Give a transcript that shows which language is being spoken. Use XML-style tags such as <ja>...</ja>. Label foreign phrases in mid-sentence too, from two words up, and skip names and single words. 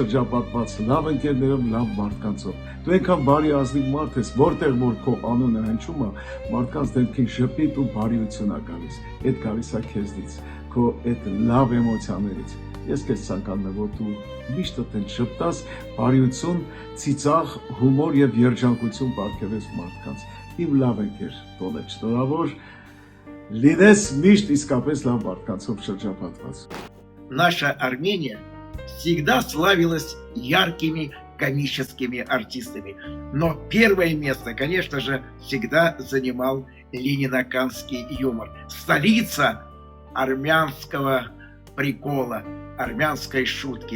<hy>շրջապատված լավ ընկերներով, լավ մարդկանցով։ Դու այնքան բարի ազնիվ մարդ ես, որտեղ որ քո անունը հնչում է, մարդկանց դեմքին ժպիտ ու բարիություն է գալիս։ Էդ գալիս է քեզնից, քո այդ լավ էմոցիաներից։ Ես քեզ ցանկանում եմ, որ դու միշտ այդպես շփտաս, բարիություն, ծիծաղ, հումոր և երջանկություն պարգևես մարդկանց։ Իմ լավ ընկեր, տոնետ շնորհավոր, լինես միշտ իսկապես լավ մարդկանցով շրջապատված։</hy> <ru>Наша Армения всегда славилась яркими комическими артистами, но первое место, конечно же, всегда занимал ленинаканский юмор. Столица армянского прикола, армянской шутки.</ru>